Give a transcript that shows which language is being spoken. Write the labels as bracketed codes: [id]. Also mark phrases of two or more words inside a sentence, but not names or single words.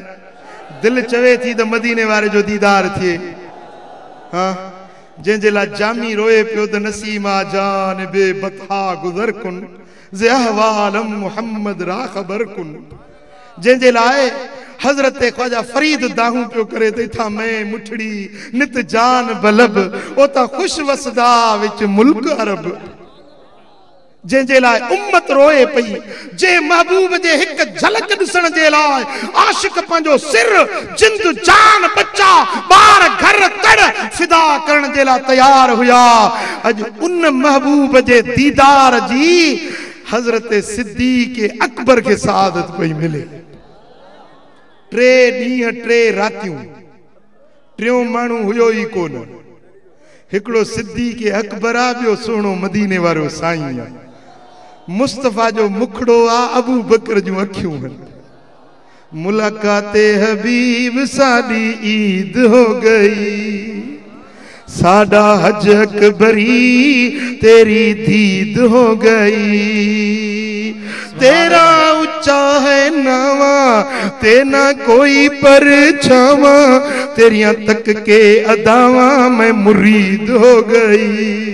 [sd] दिल चवे थी त मदीने वारे जो दीदार थिए। हाँ, जंहिंजे लाइ जामी रोए पियो त [fa] نسیما جان به بطحا گذر کن ز احوالم محمد را خبر کن. [sd] जंहिंजे लाइ हजरत ख्वाजा फरीद दाहू पियो करे त [skr] اتھاں میں مٹھڑی نت جان بلب اوتھا خوش وسدا وچ ملک عرب. [sd] जंहिंजे लाइ उम्मत रोए पई, जे महबूब जे हिक झलक ॾिसण जे लाइ आशिक पंहिंजो सिर, जिंद, जान, बच्चा, ॿार, घर, तड़ फिदा करण जे लाइ तैयार हुया। अॼु उन महबूब जे दीदार जी हजरत सिद्दीक अकबर के सादत पई मिले। टे ॾींहं टे रातियूं टियों माण्हू हुयो ई कोन। हिकिड़ो सिद्दीक़ अकबर आ, ॿियो सुहिणो मदीने वारो साईं आहे। मुस्तफ़ा जो मुखड़ो आ, अबू बकर जूं अखियूं आहिनि। [pa] ਮੁਲਾਕਾਤੇ ਹਬੀਬ ਸਾਡੀ ਈਦ ਹੋ ਗਈ, ਸਾਡਾ ਹੱਜ ਅਕਬਰੀ ਤੇਰੀ ਦੀਦ ਹੋ ਗਈ। ਤੇਰਾ ਉੱਚਾ ਹੈ ਨਾਵਾਂ ਤੇ ਨਾ ਕੋਈ ਪਰਛਾਵਾਂ, ਤੇਰੀਆਂ ਤੱਕ ਕੇ ਅਦਾਵਾਂ ਮੈਂ ਮੁਰੀਦ ਹੋ ਗਈ।